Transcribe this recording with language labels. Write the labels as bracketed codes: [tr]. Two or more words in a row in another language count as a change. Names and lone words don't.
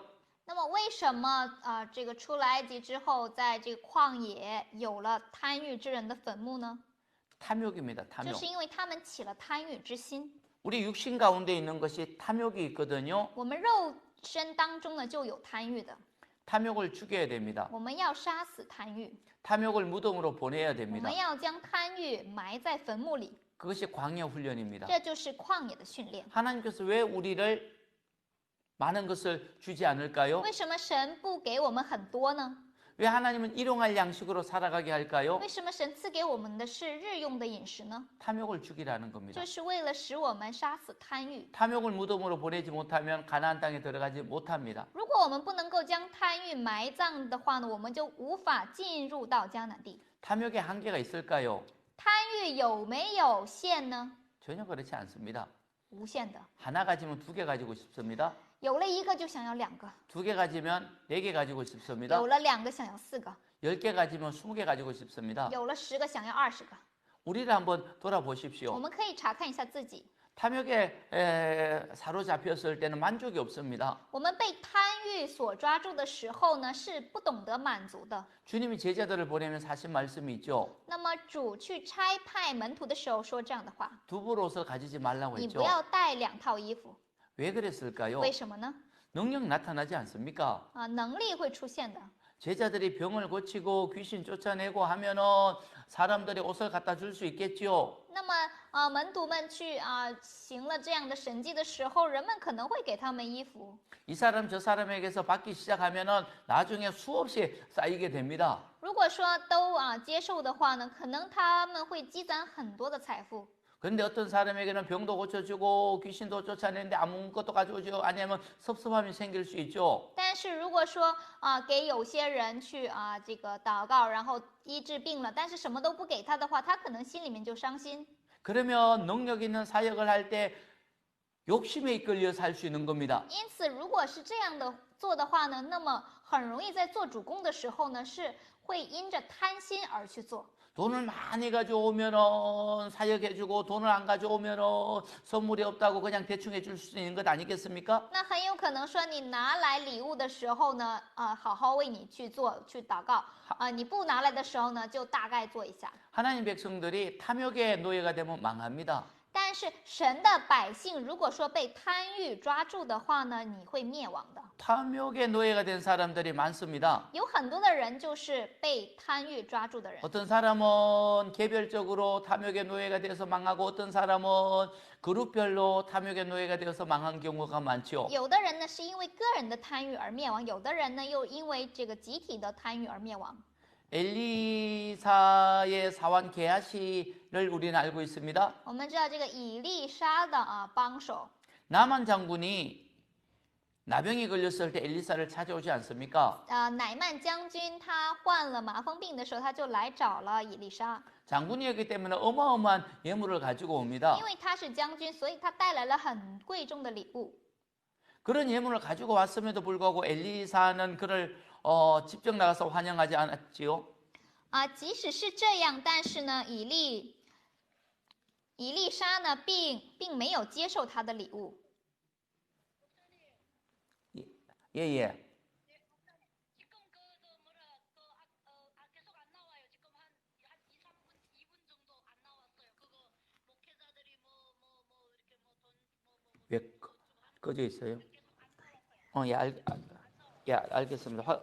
[zh] 那么为什么这个出了埃及之后，在这个旷野有了贪欲之人的坟墓呢？ [ko] 탐욕입니다. [zh] 就 [ko] 탐욕. [zh] 是因为他们起了贪欲之心。 [ko] 우리 육신 가운데 있는 것이 탐욕이 있거든요. [zh] 我们肉身当中呢就有贪欲的， [ko] 탐욕을 죽여야 됩니다. [zh] 我们要杀死贪欲， [ko] 탐욕을 무덤으로 보내야 [zh] 我 [ko] 됩니다. [zh] 们要将贪欲埋在坟墓里， [ko] 그것이 광야 훈련입니다. [zh] 这就是旷野的训练。 [ko] 하나님께서 왜 우리를 많은 것을 주지 않을까요? [zh] 为什么神不给我们很多呢？ [ko] 왜 하나님은 일용할 양식으로 살아가게 할까요? [zh] 为什么神赐给我们的是日用的饮食呢？ [ko] 탐욕을 죽이라는 겁니다. [zh] 就是为了使我们杀死贪欲。 [ko] 탐욕을 무덤으로 보내지 못하면 가나안 땅에 들어가지 못합니다. [zh] 如果我们不能够将贪欲埋葬的话呢，我们就无法进入到迦南地。 [ko] 탐욕의 한계가 있을까요? [zh] 贪欲有没有限呢？ [ko] 전혀 그렇지 않습니다. [zh] 无限的， [ko] 하나 가지면 두 개 가지고 싶습니다. [zh] 有了一个就想要两个， [ko] 두 개 가지면 네 개 가지고 싶습니다. [zh] 有了两个想要四个， [ko] 10개 가지면 20개 가지고 싶습니다. [zh] 有了10个想要20个。 [ko] 우리를 한번 [zh] 我 [ko] 돌아보십시오. [zh] 们可以查看一下自己， [ko] 탐욕에 사로잡혔을 때는 만족이 없습니다. [zh] 我们被贪欲所抓住的时候呢，是不懂得满足的。 [ko] 주님이 제자들을 보내면서 하신 말씀이 있죠. [zh] 那么主去差派门徒的时候说这样的话： [ko] 두벌 옷을 가지지 말라고 [zh] 你 [ko] 했죠. [zh] 不要带2套衣服， [ko] 왜 그랬을까요? [zh] 为什么呢？ [ko] 능력 나타나지 않습니까? [zh] 能力会出现的。 [ko] 제자들이 병을 고치고 귀신 쫓아내고 하면은 사람들이 옷을 갖다 줄 수 있겠죠. [zh] 那么门徒们去行了这样的神迹的时候，人们可能会给他们衣服。 [ko] 이 사람 저 사람에게서 받기 시작하면은 나중에 수없이 쌓이게 됩니다. [zh] 如果说都接受的话呢，可能他们会积攒很多的财富。 [ko] 그런데 어떤 사람에게는 병도 고쳐주고 귀신도 쫓아내는데 아무것도 가져오지 아니하면 섭섭함이 생길 수 있죠. [zh] 但是如果说给有些人去这个祷告，然后医治病了，但是什么都不给他的话，他可能心里面就伤心。 [ko] 그러면 능력 있는 사역을 할 때 욕심에 이끌려 살 수 있는 겁니다. [zh] 因此，如果是这样的做的话呢，那么很容易在做主工的时候呢，是会因着贪心而去做。 [ko] 돈을 많이 가져오면은 사역해주고 돈을 안 가져오면은 선물이 없다고 그냥 대충 해줄 수 있는 것 아니겠습니까? [zh] 那很有可能说，你拿来礼物的时候呢，好好为你去做去祷告，你不拿来的时候呢，就大概做一下。 [ko] 하나님 백성들이 탐욕의 노예가 되면 망합니다. [zh] 但是神的百姓如果说被贪欲抓住的话呢，你会灭亡的。 [ko] 탐욕의 노예가 된 사람들이 많습니다. [zh] 有很多的人就是被贪欲抓住的人。 [ko] 어떤 사람은 개별적으로 탐욕의 노예가 되어서 망하고 어떤 사람은 그룹별로 탐욕의 노예가 되어서 망한 경우가 많죠. [zh] 有的人呢是因为个人的贪欲而灭亡，有的人呢又因为这个集体的贪欲而灭亡。 [ko] 엘리사의 사환 게하시를 우리는 알고 있습니다. [zh] 我们知道这个以利沙的帮手， [ko] 나만 장군이 나병이 걸렸을 때 엘리사를 찾아오지 않습니까? [zh] 乃曼将军他患了麻风病的时候，他就来找了以利沙， [ko] 장군이었기 때문에 어마어마한 예물을 가지고 옵니다. [zh] 因为他是将军，所以他带来了很贵重的礼物。 [ko] 그런 예물을 가지고 왔음에도 불구하고 엘리사는 그를 직접 나가서 환영하지 않았지요. [zh] 即使是这样，但是呢，以利沙呢，并没有接受他的礼物。 [ko] 예예. 지금 그 계속 안 나와요. 지금 한 2, 3분, 2분 정도 안 나왔어요. 그거 목회자들이 이렇게 왜 꺼져 있어요? 예, 알겠습니다.